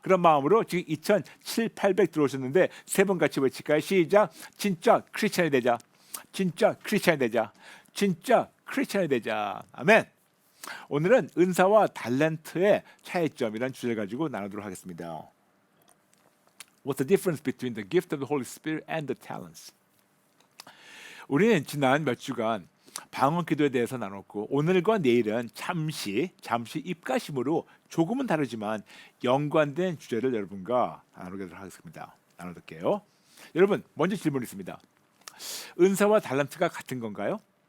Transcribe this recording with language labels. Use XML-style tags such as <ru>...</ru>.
<ko>그런 마음으로 지금 2,700 들어오셨는데 세 번 같이 외칠까요? 시작. 진짜 크리스천이 되자. 진짜 크리스천이 되자. 진짜 크리스천이 되자. 아멘. 오늘은 은사와 달란트의 차이점이라는 주제를 가지고 나누도록 하겠습니다.</ko> <en>What's the difference between the gift of the Holy Spirit and the talents?</en> <ko>우리는 지난 몇 주간 방언 기도에 대해서 나눴고 오늘과 내일은 잠시 입가심으로 조금은 다르지만 연관된 주제를 여러분과 나누도록 하겠습니다. 나눠볼게요. 여러분 먼저 질문이 있습니다. 은사와 달란트가 같은 건가요?</ko>